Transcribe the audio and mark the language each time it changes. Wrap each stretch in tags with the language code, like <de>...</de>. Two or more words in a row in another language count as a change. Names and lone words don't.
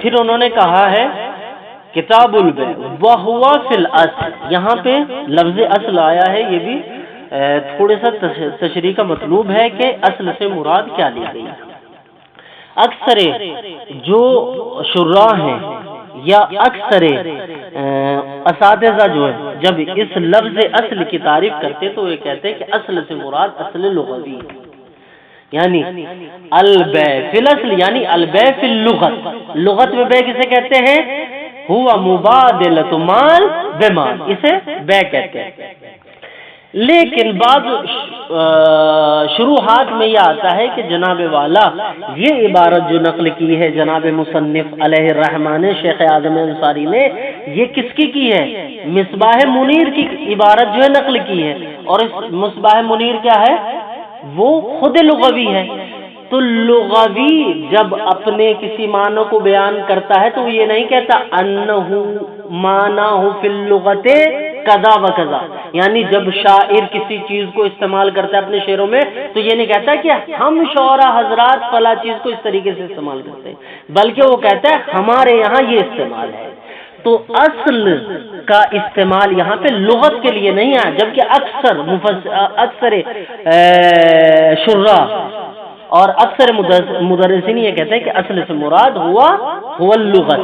<ur>پھر انہوں نے کہا ہے</ur> <ar>کتاب البیع وہو فی الاصل،</ar> <ur>یہاں پہ لفظ اصل آیا ہے، یہ بھی تھوڑے سا تشریح کا مطلوب ہے کہ اصل سے مراد کیا لی گئی ہے۔ اکثر جو شراح ہیں یا اکثر اساتذہ جو ہے جب اس لفظ اصل کی تعریف کرتے تو یہ کہتے ہیں کہ اصل سے مراد اصل لغوی ہے، یعنی</ur> <ar>البیع فی الاصل</ar> <ur>یعنی</ur> <ar>البیع فی اللغت،</ar> <ur>لغت میں بیع کسے کہتے ہیں؟</ur> <ar>ہوا مبادلۃ مال بمال، اسے بیع کہتے ہیں۔</ar> <ur>لیکن بعض شروحات میں یہ آتا ہے کہ جناب والا یہ عبارت جو نقل کی ہے جناب مصنف</ur> <ar>علیہ الرحمٰن</ar> <ur>شیخ اعظم انصاری نے، یہ کس کی ہے؟ مصباح منیر کی عبارت جو ہے نقل کی ہے، اور اس مصباح منیر کیا ہے؟ وہ خود لغوی ہے۔ تو لغوی جب اپنے کسی معنی کو بیان کرتا ہے تو وہ یہ نہیں کہتا</ur> <ar>انہو معناہ فی اللغت کذا و کذا،</ar> <ur>یعنی جب شاعر کسی چیز کو استعمال کرتا ہے اپنے شعروں میں تو یہ نہیں کہتا کہ ہم شعراء حضرات فلاں چیز کو اس طریقے سے استعمال کرتے ہیں، بلکہ وہ کہتا ہے ہمارے یہاں یہ استعمال ہے۔ تو اصل کا استعمال یہاں پہ لغت کے لیے نہیں ہے، جبکہ اکثر شراح اور اکثر مدرسین یہ کہتے ہیں کہ اصل سے مراد</ur> <ar>ہوا اللغت۔</ar>